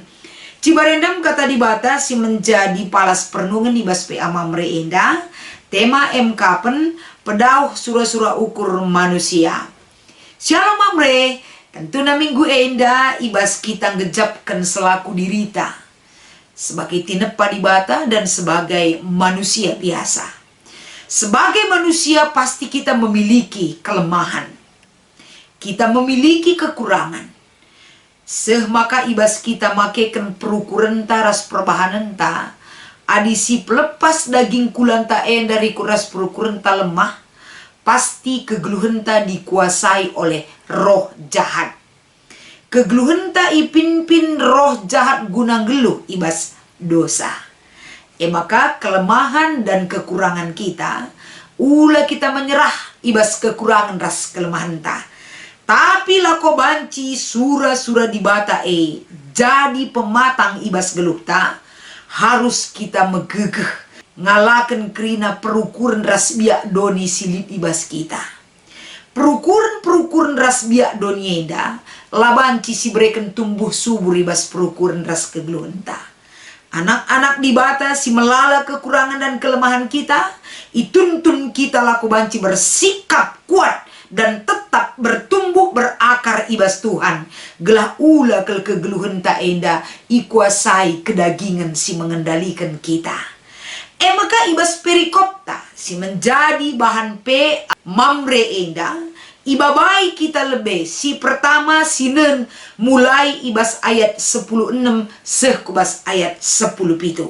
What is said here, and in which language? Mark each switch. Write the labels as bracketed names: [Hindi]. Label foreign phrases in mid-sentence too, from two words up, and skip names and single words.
[Batak Karo] Cibarendam kata dibata si menjadi palas pernungan ibas pe amamre enda, tema MKpen [Indonesian] pedauh surah-surah ukur manusia. [Batak Karo] Shalom amre, tentu na minggu enda ibas kita ngejapkan [Indonesian] selaku dirita. Sebagai tinepa dibata dan sebagai manusia biasa. Sebagai manusia pasti kita memiliki kelemahan. Kita memiliki kekurangan. [Batak Karo] Maka ibas kita makaikan perukuran taras perbahanan ta. Adisi pelepas daging kulanta [Indonesian] dari kuras [Batak Karo] perukuran ta lemah. [Indonesian] Pasti [Batak Karo] kegeluhan ta [Indonesian] dikuasai oleh roh jahat. [Batak Karo] Kegeluhan ta ipin-pin [Indonesian] roh jahat [Batak Karo] guna geluh ibas dosa. [Indonesian] Maka kelemahan dan kekurangan kita, ulah kita menyerah [Batak Karo] ibas [Indonesian] kekurangan ras kelemahan [Batak Karo] ta. Tapi lako banci surah-surah dibata [Indonesian] jadi pematang [Batak Karo] ibas geluh ta, harus kita megegeh ngalakan kerina perukuran ras biak doni silip ibas kita. Perukuran ras biak doni eda, labanci si bereken [Indonesian] tumbuh subur [Batak Karo] ibas perukuran ras kegeluhan ta. Anak-anak dibata si melala [Indonesian] kekurangan dan kelemahan kita, [Batak Karo] ituntun kita laku banci [Indonesian] bersikap kuat dan tetap bertumbuh berakar [Batak Karo] ibas Tuhan. Gelah ula kegeluhan tak enda ikuasai kedagingan si mengendalikan kita. Maka ibas perikopta si menjadi bahan pe mamre enda Ibabai kita [Indonesian] lebih si pertama [Batak Karo] sinen mulai ibas ayat 10:6 sekubas ayat 10:7.